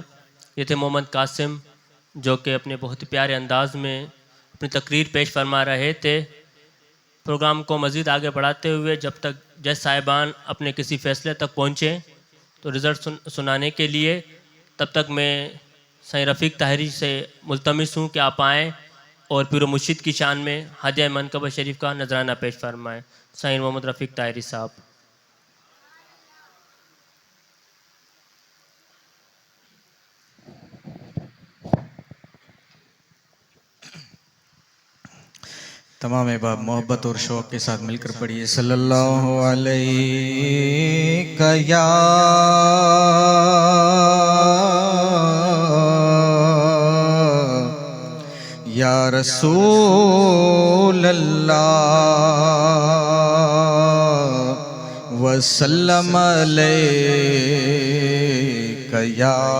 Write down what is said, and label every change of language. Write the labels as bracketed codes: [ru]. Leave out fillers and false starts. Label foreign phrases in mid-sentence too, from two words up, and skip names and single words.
[ur] یہ تھے محمد قاسم جو کہ اپنے بہت ہی پیارے انداز میں اپنی تقریر پیش فرما رہے تھے. پروگرام کو مزید آگے بڑھاتے ہوئے جب تک جج صاحبان اپنے کسی فیصلے تک پہنچیں تو رزلٹ سنانے کے لیے، تب تک میں سائیں رفیق طاہری سے ملتمس ہوں کہ آپ آئیں اور پیر مرشد کی شان میں ہدیہ منقب شریف کا نذرانہ پیش فرمائیں. سائیں محمد رفیق طاہری صاحب. تمام احباب محبت اور شوق کے ساتھ مل کر پڑھیے [ar] صلى الله عليه يا رسول الله وسلم عليك يا